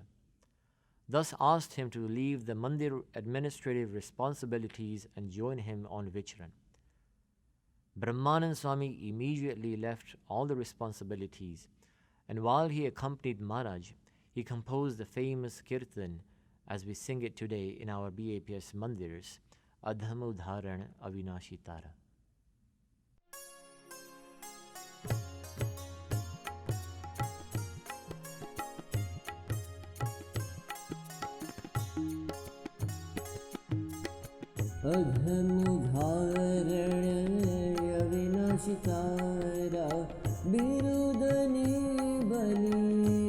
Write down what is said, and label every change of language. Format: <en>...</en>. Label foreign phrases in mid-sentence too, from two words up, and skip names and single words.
<en>Thus asked him to leave the mandir administrative responsibilities and join him on Vichran. Brahmanand Swami immediately left all the responsibilities, and while he accompanied Maharaj, he composed the famous kirtan as we sing it today in our BAPS mandirs, Adham Udharan Avinashi Tara.</en> <gu>અધમ ઉધારણ અવિનાશી તારા બિરુદાની બલિ</gu>